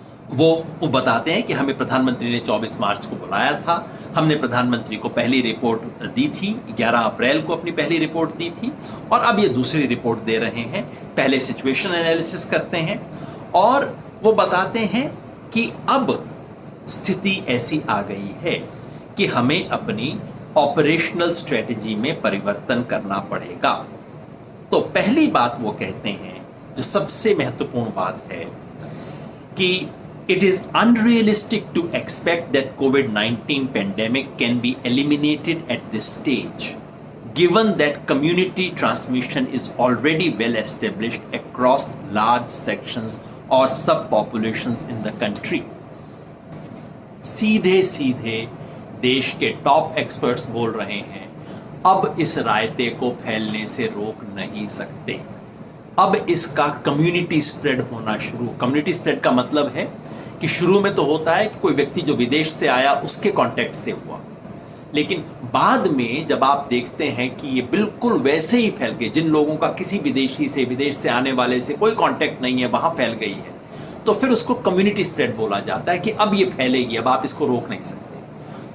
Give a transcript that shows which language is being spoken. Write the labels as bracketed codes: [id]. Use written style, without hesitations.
[hi] वो बताते हैं कि हमें प्रधानमंत्री ने 24 मार्च को बुलाया था, हमने प्रधानमंत्री को पहली रिपोर्ट दी थी, 11 अप्रैल को अपनी पहली रिपोर्ट दी थी, और अब ये दूसरी रिपोर्ट दे रहे हैं। पहले सिचुएशन एनालिसिस करते हैं और वो बताते हैं कि अब स्थिति ऐसी आ गई है कि हमें अपनी ऑपरेशनल स्ट्रेटजी में परिवर्तन करना पड़ेगा। तो पहली बात वो कहते हैं, जो सबसे महत्वपूर्ण बात है, कि [en] it is unrealistic to expect that COVID-19 pandemic can be eliminated at this stage, given that community transmission is already well established across large sections or subpopulations in the country. [hi] सीधे सीधे देश के टॉप एक्सपर्ट्स बोल रहे हैं, अब इस रायते को फैलने से रोक नहीं सकते। अब इसका कम्युनिटी स्प्रेड होना शुरू। कम्युनिटी स्प्रेड का मतलब है कि शुरू में तो होता है कि कोई व्यक्ति जो विदेश से आया उसके कांटेक्ट से हुआ, लेकिन बाद में जब आप देखते हैं कि ये बिल्कुल वैसे ही फैल गए, जिन लोगों का किसी विदेशी से, विदेश से आने वाले से कोई कांटेक्ट नहीं है, वहां फैल गई है, तो फिर उसको कम्युनिटी स्प्रेड बोला जाता है कि अब ये फैलेगी, अब आप इसको रोक नहीं सकते।